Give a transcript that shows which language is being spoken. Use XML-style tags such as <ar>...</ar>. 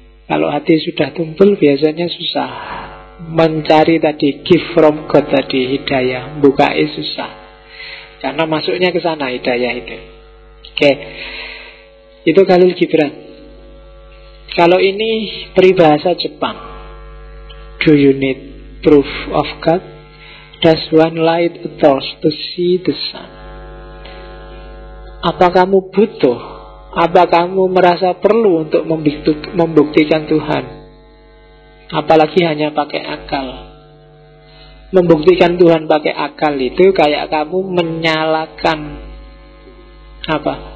<id>Kalau hati sudah tumpul biasanya susah mencari tadi</id> <en>gift from God</en> <id>tadi, hidayah, bukain susah. Karena masuknya ke sana hidayah itu. Oke. Itu Khalil Gibran. Kalau ini peribahasa Jepang.</id> <en>Do you need proof of God? Does one light a torch to see the sun?</en> <id>Apa kamu butuh? Apa kamu merasa perlu untuk membuktikan Tuhan? Apalagi hanya pakai akal. Membuktikan Tuhan pakai akal itu kayak kamu menyalakan apa?</id>